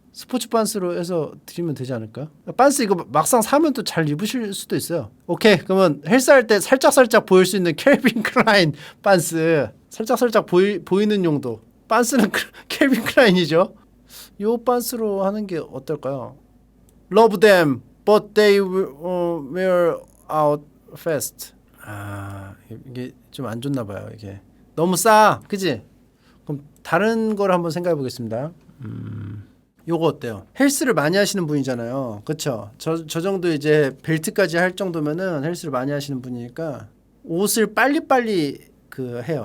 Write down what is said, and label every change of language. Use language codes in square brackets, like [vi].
[ko] 스포츠 빤스로 해서 드리면 되지 않을까? 빤스 이거 막상 사면 또 잘 입으실 수도 있어요. 오케이, 그러면 헬스할 때 살짝 보일 수 있는 캘빈 클라인 빤스, 살짝 보이는 용도. 빤스는 캘빈 클라인이죠. 요 빤스로 하는 게 어떨까요? [en] Love them, but they will wear out fast. [ko] 아, 이게 좀 안 좋나 봐요. 이게 너무 싸, 그지? 그럼 다른 걸 한번 생각해 보겠습니다. 요거 어때요? 헬스를 많이 하시는 분이잖아요. 그쵸? 저 정도 이제 벨트까지 할 정도면은 헬스를 많이 하시는 분이니까 옷을 빨리빨리 해요.